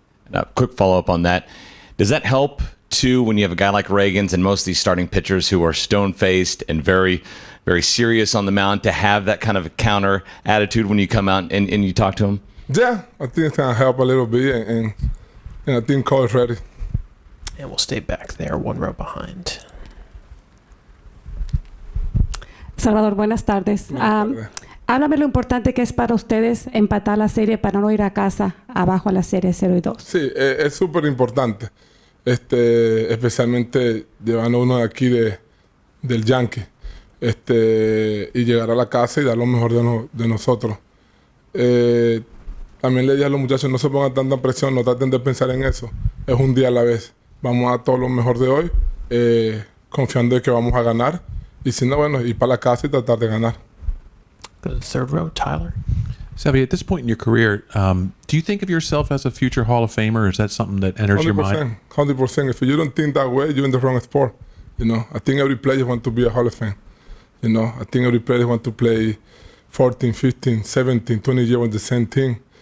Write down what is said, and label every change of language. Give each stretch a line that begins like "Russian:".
English: Now, quick follow-up on that. Does that help, too, when you have a guy like Reagans and most of these starting pitchers who are stone-faced and very, very serious on the mound, to have that kind of counter attitude when you come out and you talk to them? Yeah, I think it's going to help a little bit, and I think Cole is ready. And we'll stay back there, one row behind.
Spanish: Salvador, buenas tardes. Háblame lo importante que es para ustedes empatar la serie para no ir a casa abajo a la serie 0-2. Sí, es súper importante. Especialmente llevando uno de aquí del Yankee. Y llegar a la casa y dar lo mejor de nosotros. También le dije a los muchachos, no se pongan tanta presión, no traten de pensar en eso. Es un día a la vez. Vamos a dar todo lo mejor de hoy confiando de que vamos a ganar. Y si no, bueno, ir para la casa y tratar de ganar.
English: Go to the third row, Tyler. Salvi, at this point in your career, do you think of yourself as a future Hall of Famer? Or is that something that enters your mind? 100%. If you don't think that way, you're in the wrong sport. You know, I think every player wants to be a Hall of Fame. You know, I think every player wants to play 14, 15, 17, 20 years with the same team.